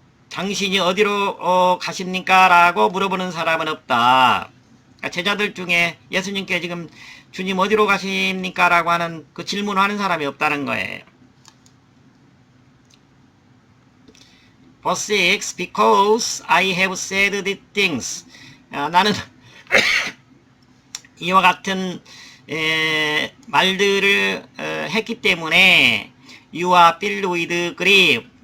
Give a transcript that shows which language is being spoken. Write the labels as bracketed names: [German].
[Korean] 당신이 어디로 가십니까? 라고 물어보는 사람은 없다. 그러니까 제자들 중에 예수님께 지금 주님 어디로 가십니까? 라고 하는 그 질문하는 사람이 없다는 거예요. [English] Verse 6, because I have said these things. [Korean] 나는 이와 같은 말들을 했기 때문에 [English] you are filled with grief.